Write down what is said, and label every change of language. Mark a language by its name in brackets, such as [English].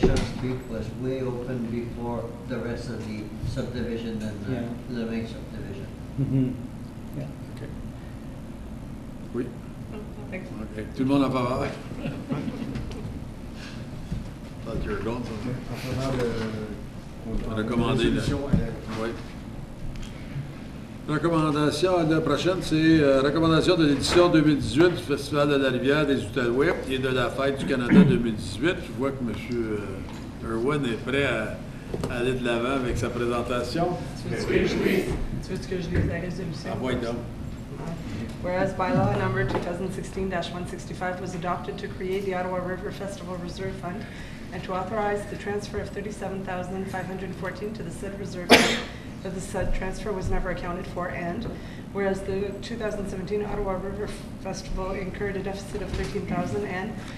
[English] Jean Street was way open before the rest of the subdivision and the main subdivision. Mhm. Yeah. [French] Oui. Ok. Tout le monde en faveur? [English] Thought you were going somewhere. [French] Recommander oui. Recommandation, la prochaine, c'est recommandation de l'édition 2018 du Festival de la Rivière des Outaouais et de la Fête du Canada 2018. Je vois que M. Irwin est prêt à aller de l'avant avec sa présentation. Tu veux que je lise la résolution? Envoie donc. [English] Whereas bylaw number 2016-165 was adopted to create the Ottawa River Festival Reserve Fund and to authorize the transfer of $37,514 to the said reserve fund, that the said transfer was never accounted for, and whereas the 2017 Ottawa River Festival incurred a deficit of $13,000, and